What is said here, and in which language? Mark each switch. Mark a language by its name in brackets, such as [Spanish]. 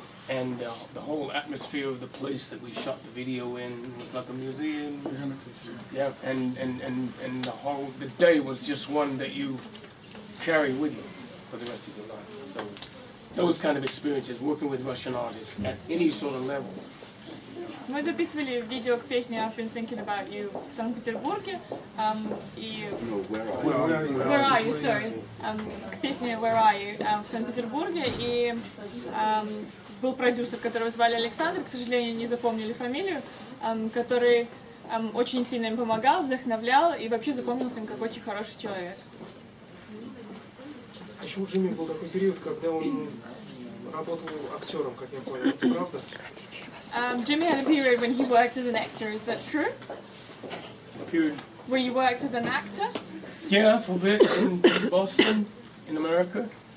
[English] And the whole atmosphere of the place that we shot the video in was like a museum. Yeah, and the day was just one that you carry with you for the rest of your life. So those kind of experiences, working with Russian artists at any sort of level. [Russian] Мы записывали видео к песне I've Been Thinking About You в Санкт-Петербурге, и Where Are You, sorry, к песне Where Are You в Санкт-Петербурге, и был продюсер, которого звали Александр, к сожалению, не запомнили фамилию, который очень сильно им помогал, вдохновлял и вообще запомнился им как очень хороший человек. Еще у Джимми был такой период, когда он работал актером, как я понял, это правда? [English] Jimmy had a period when he worked as an actor, is that true? A period? Where you worked as an actor? Yeah, for a bit in Boston, in America.